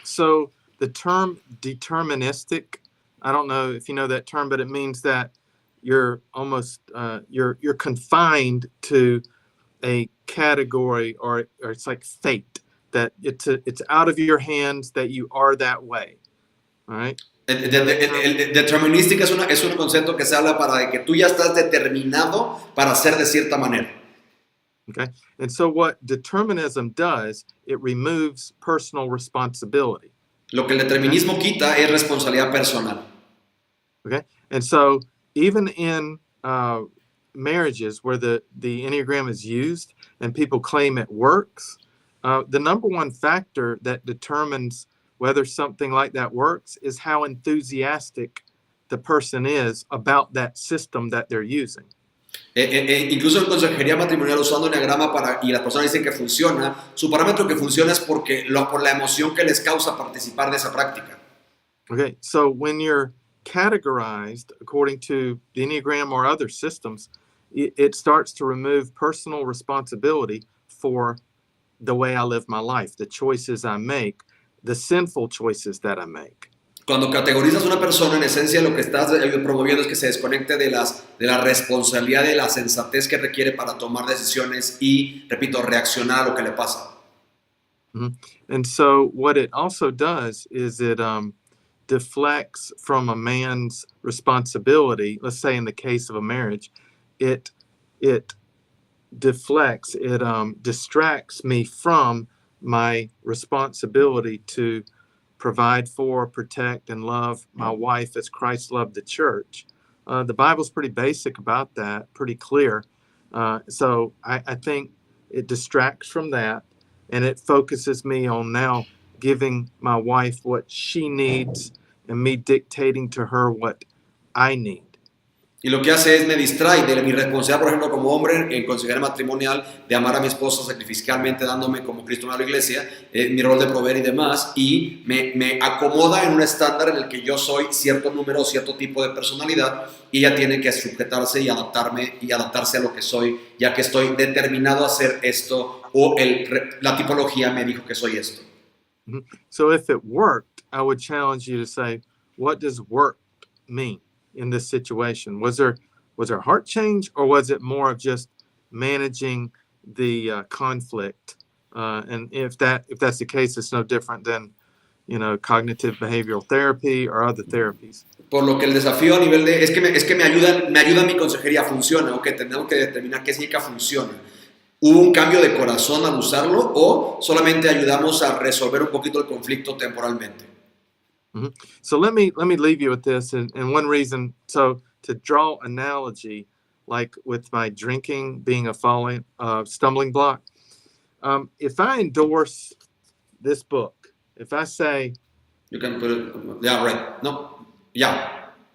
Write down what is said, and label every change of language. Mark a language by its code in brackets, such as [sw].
[en] So the term deterministic, I don't know if you know that term, but it means that you're almost you're confined to a category, or it's like fate, that it's out of your hands, that you are that way. All right. [es] Determinística es un concepto que se habla para de que tú ya estás determinado para ser de cierta manera. [en] Okay. And so what determinism does, it removes personal responsibility. [es] Lo que el determinismo quita es responsabilidad personal. [en] Okay. And so even in marriages where the Enneagram is used and people claim it works, the number one factor that determines whether something like that works is how enthusiastic the person is about that system that they're using. [es] Incluso en consejería matrimonial usando Enneagrama y las personas dicen que funciona, su parámetro que funciona es por la emoción que les causa participar de esa práctica. [en] Okay, so when you're categorized according to the Enneagram or other systems, it starts to remove personal responsibility for the way I live my life, the choices I make, the sinful choices that I make. [es] Cuando categorizas a una persona, en esencia lo que estás promoviendo es que se desconecte de la responsabilidad, de la sensatez que requiere para tomar decisiones y, repito, reaccionar a lo que le pasa. Mm-hmm. [en] And so what it also does is it deflects from a man's responsibility. Let's say in the case of a marriage, it deflects, it distracts me from my responsibility to provide for, protect, and love my wife as Christ loved the church. The Bible's pretty basic about that, pretty clear. So I think it distracts from that, and it focuses me on now giving my wife what she needs and me dictating to her what I need. [es] Y lo que hace es me distrae de mi responsabilidad, por ejemplo, como hombre en consejería matrimonial, de amar a mi esposa sacrificialmente, dándome como Cristo me da la iglesia, mi rol de proveer y demás, y me acomoda en un estándar en el que yo soy cierto número, cierto tipo de personalidad, y ella tiene que sujetarse y adaptarse a lo que soy, ya que estoy determinado a hacer esto, o la tipología me dijo que soy esto. Mm-hmm. [en] So if it worked, I would challenge you to say, what does work mean in this situation? Was there a heart change, or was it more of just managing the conflict? And if that's the case, it's no different than cognitive behavioral therapy or other therapies. [es] Por lo que el desafío a nivel de es que me ayuda mi consejería, funciona, o que tenemos que determinar qué significa funciona. ¿Hubo un cambio de corazón al usarlo o solamente ayudamos a resolver un poquito el conflicto temporalmente? Mm-hmm. [en] So let me leave you with this, and one reason, so to draw analogy, like with my drinking being a stumbling block, if I endorse this book, if I say, you can put it, yeah, right, no, yeah.